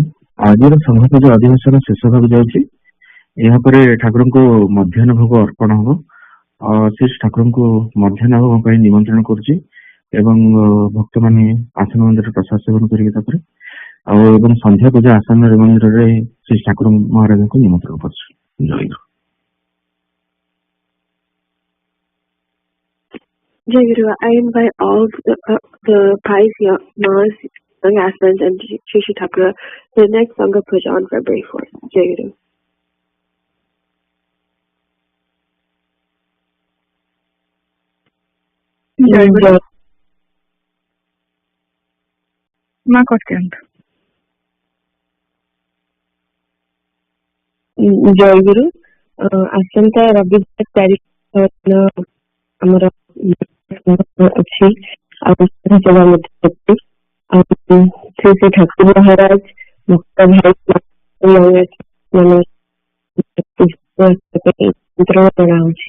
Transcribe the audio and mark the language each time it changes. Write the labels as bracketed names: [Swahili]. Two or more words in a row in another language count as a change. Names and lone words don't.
[Odia] ଆଜିର ସଂଘ ଯୋଉ ଅଧିବେଶନ ଶେଷ ହେବାକୁ ଯାଉଛି, ଏହାପରେ ଠାକୁରଙ୍କୁ ମଧ୍ୟାହ୍ନ ଭୋଗ ଅର୍ପଣ ହବ। ଶ୍ରୀ ଠାକୁରଙ୍କୁ ମଧ୍ୟାହ୍ନ ଭୋଗ ପାଇଁ ନିମନ୍ତ୍ରଣ କରୁଛି ଏବଂ ଭକ୍ତମାନେ ଆସନ ମନ୍ଦିରରେ ପ୍ରସାଦ ସେବନ କରିବେ। ତାପରେ ଏବଂ ସନ୍ଧ୍ୟା ପୂଜା ଆସନ ମନ୍ଦିରରେ ଶ୍ରୀ ଠାକୁର ମହାରାଜଙ୍କୁ ନିମନ୍ତ୍ରଣ କରୁଛି। ଜୟଗୁରୁ। [English] Jayaguru, I invite all the pious Mas, young aspirants, and Shri Thakura to the next Sangha Puja on February 4th. Jayaguru. Jayaguru. Ma question. Jayaguru, [Odia] ଆସନ୍ତା ରବିବାର ତାରିଖ ଆମର ଅଛି ଆଉ ସେବା ମଧ୍ୟ ଅଛି। ଆଉ ଶ୍ରୀ ଠାକୁର ମହାରାଜ ଭକ୍ତ ଭାଇ ମାନେ ନିମନ୍ତ୍ରଣ କରାହଉଛି।